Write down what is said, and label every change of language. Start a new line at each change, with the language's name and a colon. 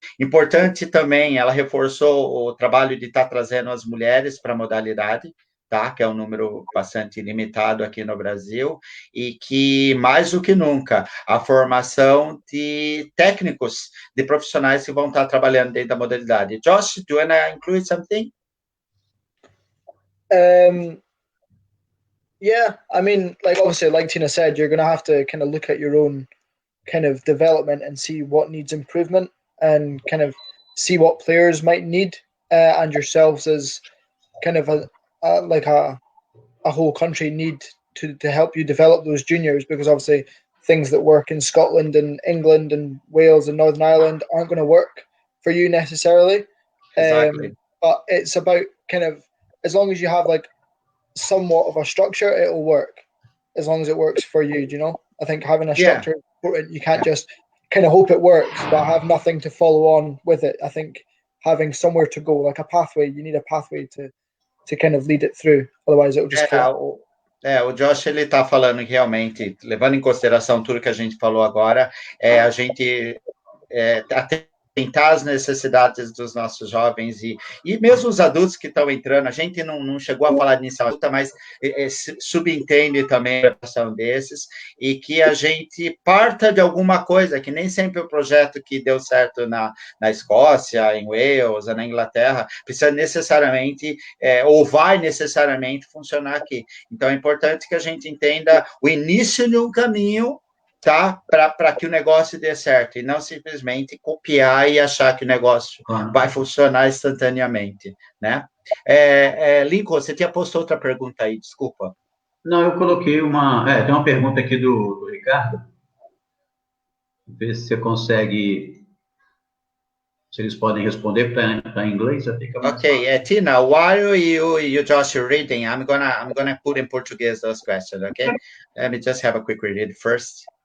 Portuguese: Importante também, ela reforçou o trabalho de estar trazendo as mulheres para a modalidade, tá? Que é um número bastante limitado aqui no Brasil, e que, mais do que nunca, a formação de técnicos, de profissionais que vão estar trabalhando dentro da modalidade.
English: Josh, do you want to include something? Yeah, I mean, obviously, like Tina said, you're going to have to kind of look at your own kind of development and see what needs improvement and kind of see what players might need, and yourselves as kind of a whole country need to help you develop those juniors, because obviously things that work in Scotland and England and Wales and Northern Ireland aren't going to work for you necessarily. Exactly. But it's about kind of, as long as you have somewhat of a structure, it'll work, as long as it works for you, I think having a structure is important. You can't just kind of hope it works but have nothing to follow on with it. I think having somewhere to go, like a pathway, you need a pathway to kind of lead it through, otherwise it'll just fail.
Portuguese: O Josh, ele está falando realmente, levando em consideração tudo que a gente falou agora, a gente até tentar as necessidades dos nossos jovens e mesmo os adultos que estão entrando. A gente não chegou a falar de iniciação adulta, mas subentende também a preparação desses, e que a gente parta de alguma coisa, que nem sempre o projeto que deu certo na Escócia, em Wales, na Inglaterra, precisa necessariamente, ou vai necessariamente funcionar aqui. Então, é importante que a gente entenda o início de um caminho, tá? Para que o negócio dê certo, e não simplesmente copiar e achar que o negócio vai funcionar instantaneamente, né? Lincoln, você tinha posto outra pergunta aí, desculpa. Não, eu coloquei tem uma pergunta aqui do Ricardo. Ver se você consegue, se eles podem responder, para em inglês, já fica mais fácil.
English: Tina, while you Josh, you're reading, I'm gonna
Portuguese: put in Portuguese
English: those questions, okay? Let me just have a quick read first.